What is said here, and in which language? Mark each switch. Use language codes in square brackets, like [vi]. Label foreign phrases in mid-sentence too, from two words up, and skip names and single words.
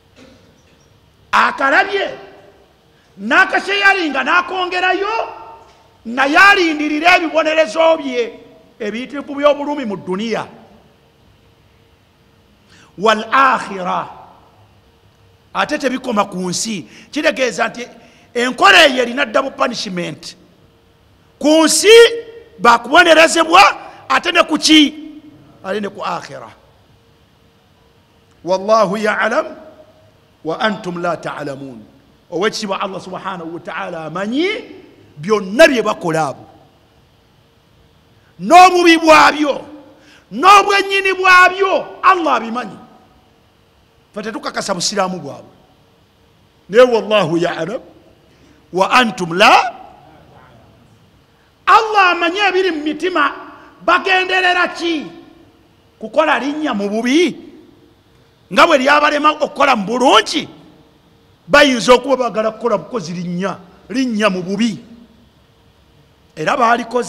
[lg] akalabye n'akasheyalinga n'akongerayo naye alindirira ebibonerezo bye ebiyitirivu by'obulumi mu dduniya [ar] wal akhira. [lg] Ate tebikoma ku nsi, kitegeeza nti enkola eyo erina [en] double punishment. [lg] Ku nsi bakubonerezebwa, ate ne ku ki? Ate ne ku akhira. [ar] Wallahu ya'lam wa antum la ta'lamun. [lg] Owekitiibwa Allah [ar] subhanahu wa ta'ala [lg] amanyi byonna bye bakola abo, n'obubi bwabyo n'obwennyini bwabyo Allah abimanyi. Fe tetukakasa busiraamu bwabwe, naye [ar] wallahu ya'lam wa antum la. [lg] Allah amanyi ebiri mu mitima. Bagenderera ki? Kukola linnya mu bubi nga bwe lyabalema okukola mu bulungi. Bayinza okuba bagala kukola bukozi linnya mu bubi, era baalikoze.